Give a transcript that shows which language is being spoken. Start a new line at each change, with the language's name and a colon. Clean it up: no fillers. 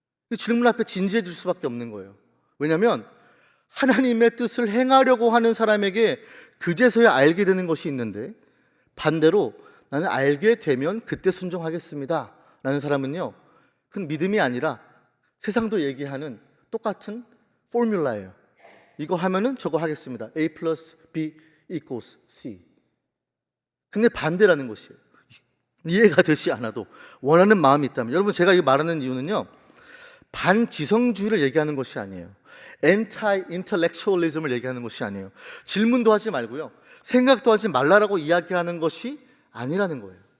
Korean: 이 질문 앞에 진지해 질 수밖에 없는 거예요. 왜냐하면 하나님의 뜻을 행하려고 하는 사람에게 그제서야 알게 되는 것이 있는데, 반대로 나는 알게 되면 그때 순종하겠습니다 라는 사람은요, 그건 믿음이 아니라 세상도 얘기하는 똑같은 포뮬라예요. 이거 하면은 저거 하겠습니다.
English: A plus B equals C.
Korean: 근데 반대라는 것이에요. 이해가 되지 않아도 원하는 마음이 있다면, 여러분 제가 이 말하는 이유는요, 반지성주의를 얘기하는 것이 아니에요. 엔타이 인텔렉츄얼리즘을 얘기하는 것이 아니에요. 질문도 하지 말고요, 생각도 하지 말라라고 이야기하는 것이 아니라는 거예요.